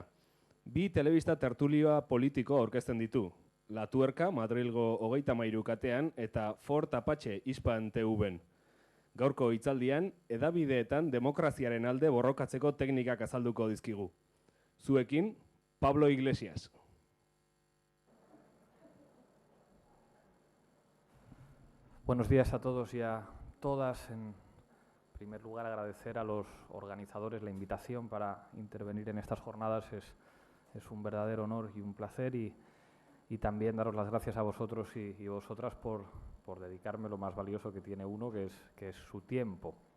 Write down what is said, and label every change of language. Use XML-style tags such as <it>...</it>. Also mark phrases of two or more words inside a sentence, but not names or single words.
<eu>Bi telebista tertulioa politiko aurkezten ditu. La Tuerka Madrilgo 33 katean eta Fort Apache Hispan TV-en. Gaurko hitzaldian, hedabideetan demokraziaren alde borrokatzeko teknikak azalduko dizkigu. Zuekin, Pablo Iglesias.</eu> <es>Buenos días a todos y a todas. En primer lugar, agradecer a los organizadores la invitación para intervenir en estas jornadas. Es un verdadero honor y un placer, y también daros las gracias a vosotros y vosotras por dedicarme lo más valioso que tiene uno, que es su tiempo.</es>